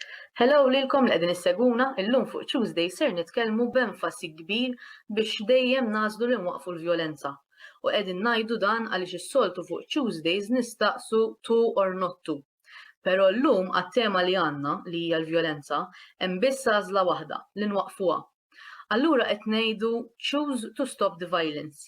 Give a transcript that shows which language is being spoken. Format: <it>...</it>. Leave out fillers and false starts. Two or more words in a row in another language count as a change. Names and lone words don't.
<mt>Hello lilkom li qegħdin isseguna, illum fuq Tuesday ser nitkellmu b'enfasi kbir biex dejjem nażlu li nwaqfu l-vjolenza. U qegħdin ngħidu dan għaliex is-soltu fuq Tuesdays nistaqsu</mt> <en>to or not to.</en> <mt>Però llum għat-tema li għandna li hija l-vjolenza hemm biss għażla waħda li nwaqfuha. Allura qed ngħidu</mt> <en>choose to stop the violence.</en>